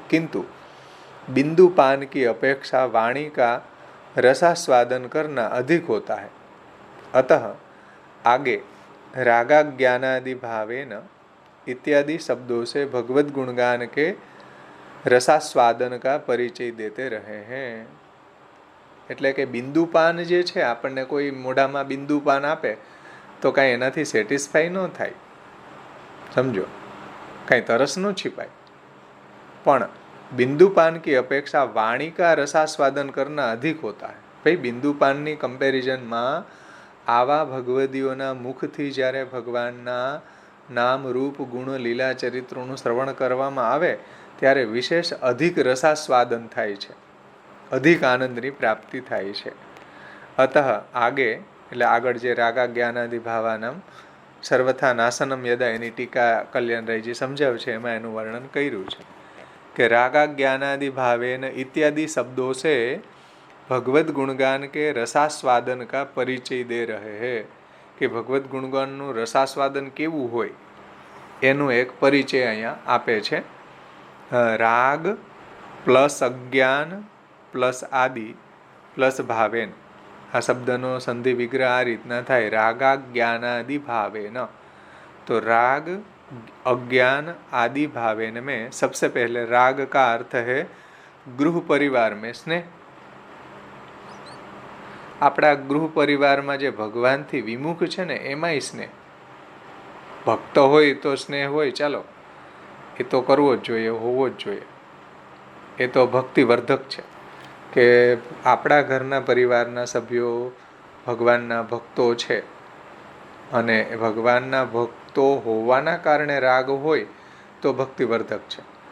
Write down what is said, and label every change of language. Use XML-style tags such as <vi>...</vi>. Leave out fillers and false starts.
<hi>किंतु बिंदु पान की अपेक्षा वाणी का रसास्वादन करना अधिक होता है, अतः आगे रागा ज्ञानादि भावेन इत्यादि शब्दों से भगवत गुणगान के रसास्वादन का परिचय देते रहे हैं.</hi> <gu>એટલે કે બિંદુપાન જે છે, આપણને કોઈ મોઢામાં બિંદુપાન આપે તો કાંઈ એનાથી સેટિસ્ફાઈ ન થાય, સમજો, કાંઈ તરસ ન छिपाए.</gu> <hi>પણ बिंदुपान की अपेक्षा वाणी का रसास्वादन करना अधिक होता है.</hi> <gu>भाई बिंदुपानની કમ્પેરિઝનમાં આવા ભગવદીઓના મુખથી જ્યારે ભગવાનના નામ રૂપ ગુણ લીલા ચરિત્રોનું શ્રવણ કરવામાં આવે ત્યારે વિશેષ અધિક રસાસ્વાદન થાય છે, અધિક આનંદની પ્રાપ્તિ થાય છે. અતઃ આગે એટલે આગળ જે રાગા જ્ઞાનાદિ ભાવાનમ સર્વથા નાસનમ યદા એની ટીકા કલ્યાણરાયજી સમજાવ છે, એમાં એનું વર્ણન કર્યું છે</gu> <hi>कि रागा ज्ञानादि भावेन इत्यादि शब्दों से भगवत गुणगान के रसास्वादन का परिचय दे रहे हैं.</hi> <gu>कि भगवत गुणगानનું રસાસ્વાદન કેવું હોય એનું એક પરિચય અહીંયા આપે છે. રાગ પ્લસ અજ્ઞાન પ્લસ આદિ પ્લસ ભાવેન, આ શબ્દનો સંધિ વિગ્રહ આ રીતના થાય, રાગા જ્ઞાનાદि भावेन.</gu> <hi>तो राग अज्ञान आदि भावेन में सबसे पहले राग का अर्थ है गृह परिवार में स्नेह.</hi> <gu>આપણા ગૃહ પરિવારમાં જે ભગવાનથી વિમુખ છે ને એમાંય સ્નેહ. ભક્ત હોય તો સ્નેહ હોય, ચાલો એ તો કરવો જ જોઈએ, હોવો જ જોઈએ, એ તો ભક્તિવર્ધક છે. કે આપણા ઘરના પરિવારના સભ્યો ભગવાનના ભક્તો છે અને ભગવાનના ભક્તો હોવાના કારણે રાગ હોય તો ભક્તિવર્ધક છે.</gu>